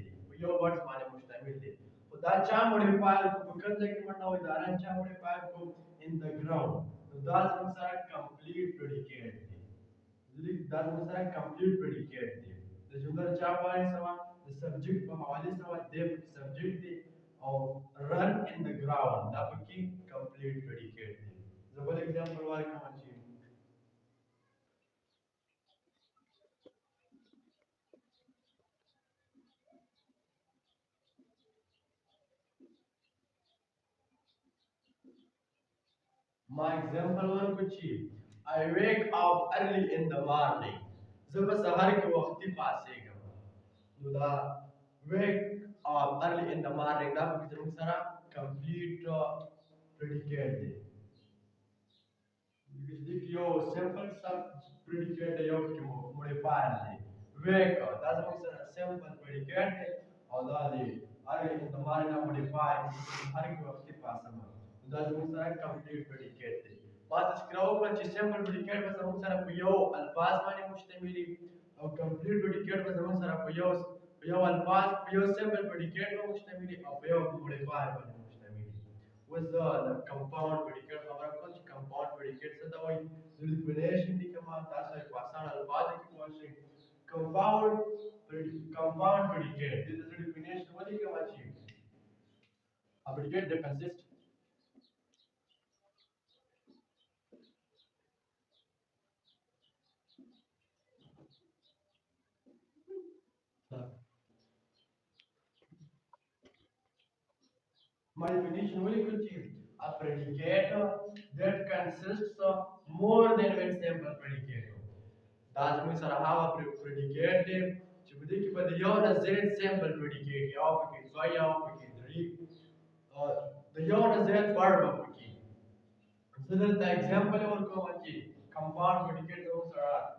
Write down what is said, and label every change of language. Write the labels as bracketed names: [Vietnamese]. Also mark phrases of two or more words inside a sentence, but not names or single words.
[Pashto] په یو ورډ باندې مشتمل دی. خو دا چا modifier کو په کوم ځای کې منډه وهي دا run چا modifier کو [English] in the ground. [Pashto] نو دا زموږ سره [English] complete predicate [Pashto] دی. دا زموږ سره [English] complete predicate [Pashto] دی. د جمله چا باندې سوا د subject په حواله سوا دی subject دی او [English] run in the ground [Pashto] دا پکې [English] complete predicate [Pashto] دی. زه بل example ورکوم چې ما example ورکو چې [English] I wake up early in the morning. [Pashto] زه په سهار کې وختي پاسېږم. نو دا [English] wake up early in the morning [Pashto] دا پکې زموږ سره [English] complete predicate [Pashto] دی. دې کې یو [English] simple predicate [Pashto] دی یو کې modifier دی. wake دا زموږ سره [English] simple predicate [Pashto] دی او دا دی [English] early in the morning [Pashto] دا modifier دی هر کې وختي پاسم. دا زموږ سره [English] complete predicate [Pashto] دی. ما تذکره وکړه چې [English] simple predicate [Pashto] به زموږ سره په یو الفاظ باندې مشتمل وي او [English] complete predicate [Pashto] به زموږ سره په یو الفاظ په یو [English] simple predicate [Pashto] به مشتمل وي او په یو modifier باندې مشتمل وي. اوس زه د [English] compound predicate [Pashto] خبره کوم چې [English] compound predicate [Pashto] څه ته وایي. زه definition لیکم تاسو یې په اسانه الفاظو کې پوه شئ. [English] compound predicate [Pashto] دې ته زه definition ولیکم چې [English] a predicate that consists My definition will equal to a predicate that consists of more than one simple predicate. [Pashto] دا زموږ سره هغه predicate دی چې په دې کې به د یو نه زیات [English] simple predicate [Pashto] یو پکې دوه یو پکې درې د یو نه زیات verb به پکې. زه دلته example ورکوم چې [English] compound predicate [Pashto] زموږ سره